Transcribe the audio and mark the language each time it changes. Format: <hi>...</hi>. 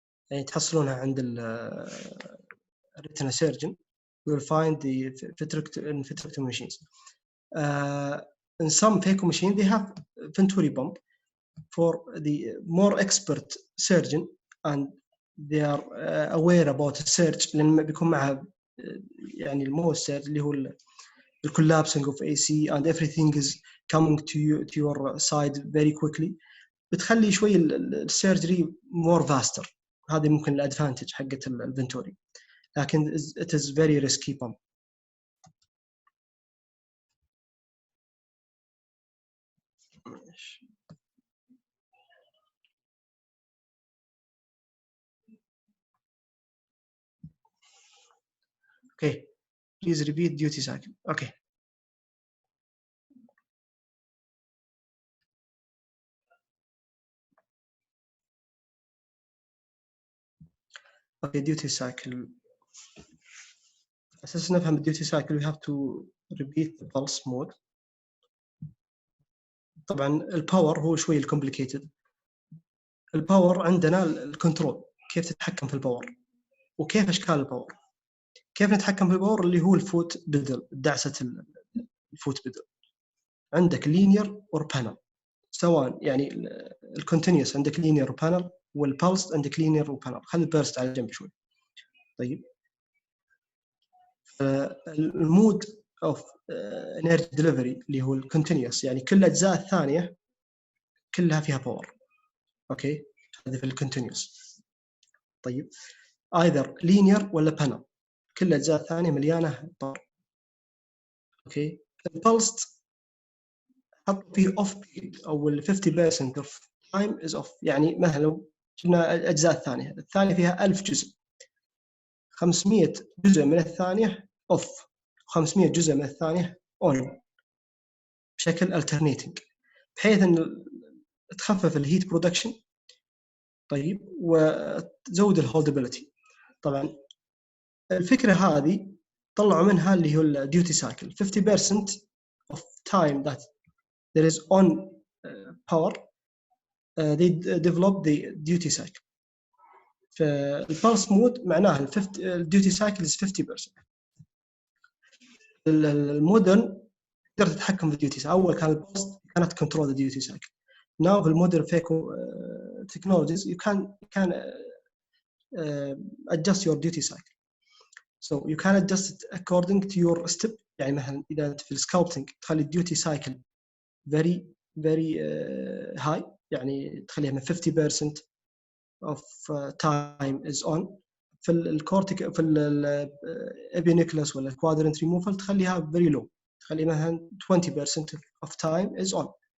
<ar>يعني تحصلونها عند</ar> <en>retina surgeon. You will find the vitrectomy machines. In some phaco machines, they have venturi pump for the more expert surgeon, and they are aware about the search</en> <ar>لأن بيكون معها يعني الموست اللي هو</ar> <en>the collapsing of AC and everything is coming to your side very quickly.</en> <ar>بتخلي شوي السيرجري</ar> <en>more faster.</en> <ar>هذه ممكن الادفانتج حقت الفنتوري، لكن</ar> <en>it is very risky pump. Okay, please repeat duty cycle. Okay. Okay, duty cycle.</en> <ar>أساس نفهم</ar> <en>duty cycle we have to repeat the pulse mode.</en> <ar>طبعا الباور هو شوي complicated. الباور عندنا الكنترول، كيف تتحكم في الباور وكيف أشكال الباور. كيف نتحكم في الباور اللي هو الفوت بدل، دعسة الفوت بدل. عندك</ar> <en>linear or panel،</en> <ar>سواء يعني الكونتينيوس عندك linear or panel، والبلس عندك linear or panel. خلي البيرست على جنب شوي. طيب المود of energy delivery اللي هو الكونتينيوس، يعني كل الأجزاء الثانية كلها فيها باور. اوكي، هذا في الكونتينيوس. طيب either linear ولا panel، كل الأجزاء الثانية مليانة باور. اوكي، البلس حط فيه</ar> <en>off period</en> <ar>او</ar> <en>50% of time is off.</en> <ar>يعني مثلا لو شفنا الأجزاء الثانية فيها 1000 جزء، 500 جزء من الثانية off، 500 جزء من الثانية on بشكل alternating، بحيث أن تخفف الهيت برودكشن. طيب وتزود الهولدابيلتي. طبعا الفكرة هذه طلعوا منها اللي هو الديوتي سايكل.</ar> <en>50% of time that there is on power they develop the duty cycle.</en> <ar>فالبالس مود معناها الديوتي سايكل</ar> <en>is 50%.</en> <ar>المودرن تقدر تتحكم في الديوتي. اول كان البالس كانت كنترول الديوتي سايكل.</ar> <en>Now</en> <ar>في المودرن فيكو</ar> <en>technologies you can adjust your duty cycle. So you can adjust it according to your step.</en> <ar>يعني مثلا إذا أنت في السكالبتنج تخلي الديوتي سايكل</ar> <en>very high،</en> <ar>يعني تخليها من 50%</ar> <en>of time is on.</en> <ar>في الكورتيك في الابينيكلس ولا الكوادرنت ريموفال تخليها</ar> <en>very low،</en> <ar>تخلي مثلا</ar> <en>20% of time is on.</en>